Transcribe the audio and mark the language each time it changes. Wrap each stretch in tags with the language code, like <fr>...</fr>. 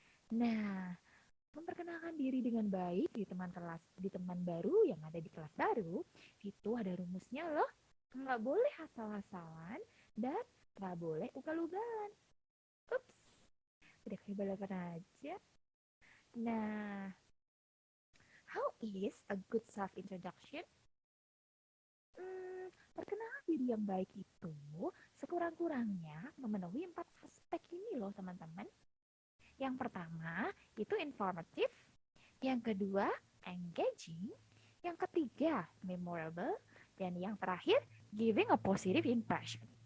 <id>Nah, memperkenalkan diri dengan baik di teman baru yang ada di kelas baru, itu ada rumusnya loh. Nggak boleh asal-asalan dan nggak boleh ugal-ugalan. Ups, udah kayak balapan aja.</id> <en>Nah, how is a good self-introduction?</en> <id>Perkenalan diri yang baik itu sekurang-kurangnya memenuhi 4 aspek ini loh teman-teman. Yang pertama itu informatif, yang kedua engaging, yang ketiga memorable, dan yang terakhir</id> <en>giving a positive impression.</en>